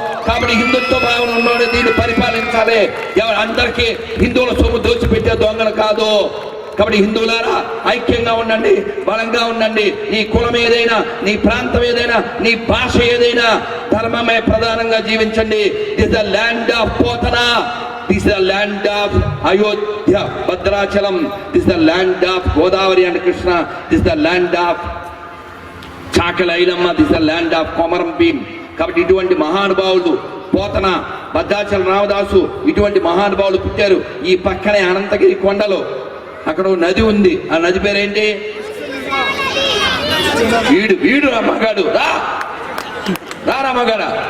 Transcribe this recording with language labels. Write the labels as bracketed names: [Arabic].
[Telugu] కాబట్టి హిందుత్వ భావన ఉన్నోడు దీన్ని పరిపాలించాలి. ఎవరు అందరికీ హిందువుల సొమ్ము దోచిపెట్టే దొంగలు కాదు. కాబట్టి హిందువులారా ఐక్యంగా ఉండండి, బలంగా ఉండండి. నీ కులం ఏదైనా, నీ ప్రాంతం ఏదైనా, నీ భాష ఏదైనా, ధర్మమే ప్రధానంగా జీవించండి. [English] This the land of Pothana, this is the land of Ayodhya, Bhadrachalam, this is the land of Godavari and Krishna, this is the land of Chakala Ilamma, this is the land of Komaram Bhim. [Telugu] కాబట్టి ఇటువంటి మహానుభావులు పోతన, భద్రాచల రామదాసు, ఇటువంటి మహానుభావులు పుట్టారు. ఈ పక్కనే అనంతగిరి కొండలో అక్కడ నది ఉంది. ఆ నది పేరేంటి? వీడు రమ్మగాడు రా రామగాడ.